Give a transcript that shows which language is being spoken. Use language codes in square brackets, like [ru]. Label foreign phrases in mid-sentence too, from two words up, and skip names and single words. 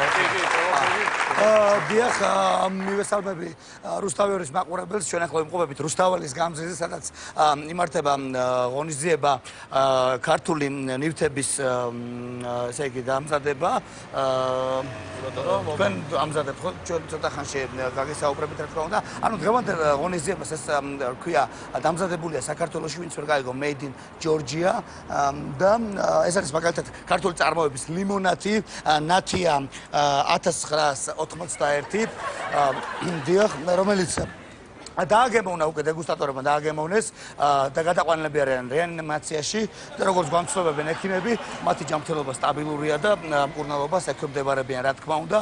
[ka] დიახ, მივესალმები რუსთაველის მაყურებელს, ჩვენ ახლა ვიმყოფებით რუსთაველის გამზირზე, სადაც იმართება ღონისძიება ქართული ნივთების ესე იგი დამზადება. თქვენ ამზადებთ ხო? ჩვენ ცოტა ხანში გაგესაუბრებით რა თქმა უნდა. ანუ დღევანდელ ღონისძიებას ეს ქვია დამზადებულია საქართველოში, ვინც ვერ გაიგო [en] made in Georgia [ka] და ეს არის მაგალითად ქართული წარმოების ლიმონათი, ნათია 1981, დიახ, რომელიც დააგემოვნა უკვე დეგუსტატორებმა დააგემოვნეს და გადაყვანილები არიან რეანიმაციაში და როგორც გვამცნობებენ ექიმები, მათი ჯანმრთელობა სტაბილურია და მკურნალობას ექვემდებარებიან, რა თქმა უნდა.